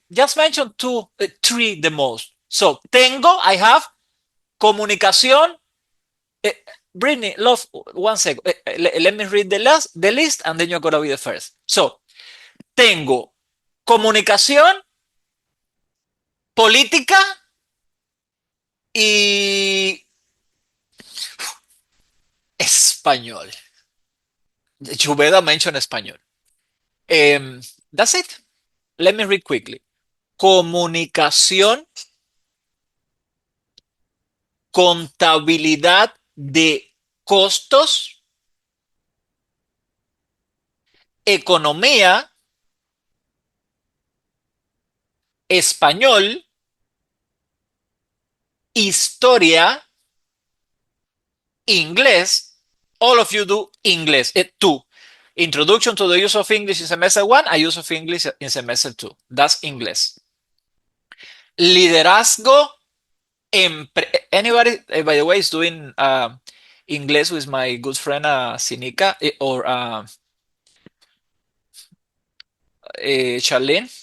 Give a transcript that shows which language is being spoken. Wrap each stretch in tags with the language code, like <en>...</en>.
<en>Just mention 2, 3 the most. So, I have comunicación. Brittany, love, 1 second. Let me read the list, and then you're going to be the first.</en> <es>So, tengo comunicación, política y español.</es> <en>Chubeda mentioned español. That's it. Let me read quickly.</en> <es>Comunicación, contabilidad de costos, economía, español, historia, inglés.</es> <en>All of you do English. 2. Introduction to the use of English in semester 1, and use of English in semester 2. That's English. Liderazgo. Anybody, by the way, is doing English with my good friend Sinika or Charlene?</en>